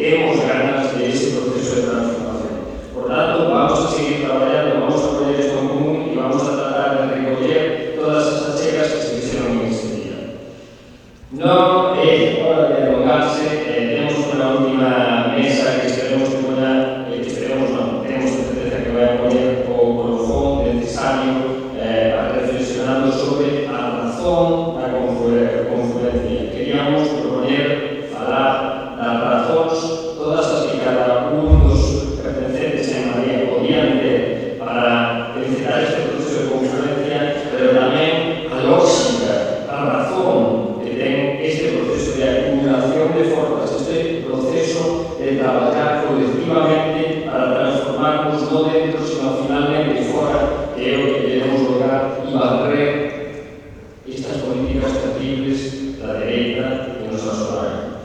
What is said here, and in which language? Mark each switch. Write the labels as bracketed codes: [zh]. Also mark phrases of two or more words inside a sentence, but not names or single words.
[es] tenemos ganas de ese proceso de transformación. Por tanto, vamos a seguir trabajando, vamos a poner esto en común y vamos a tratar de recoger todas esas chegas que se hicieron en ese día. No es hora de alongarse, tenemos una última mesa que esperemos que pueda, tenemos certeza que vaya a poner [gl] o colofón [es] necesario para reflexionando sobre la razón [gl] da confluencia. Queríamos proponer falar das razóns todas as que cada un dos pertencentes en María podían ter para incitar este proceso de confluencia, pero tamén a lógica, a razón que ten este proceso de acumulación de forzas, este proceso de traballar colectivamente para transformarnos no dentro, sino finalmente fora, que é o que queremos lograr y barrer estas políticas terribles da dereita que nos asolaron.